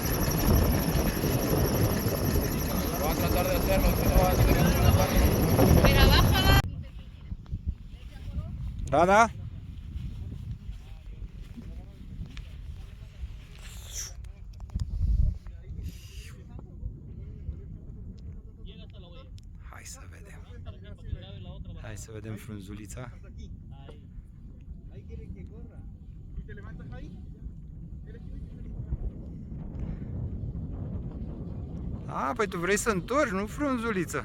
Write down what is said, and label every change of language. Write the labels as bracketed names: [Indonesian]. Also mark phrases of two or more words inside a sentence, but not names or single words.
[Spanish] Voy a tratar de hacerlo, si no va a tener una parte. [Romanian] Rada? Hai să vedem. Hai să vedem frunzulița. A, păi tu vrei să întorci, nu frunzuliță.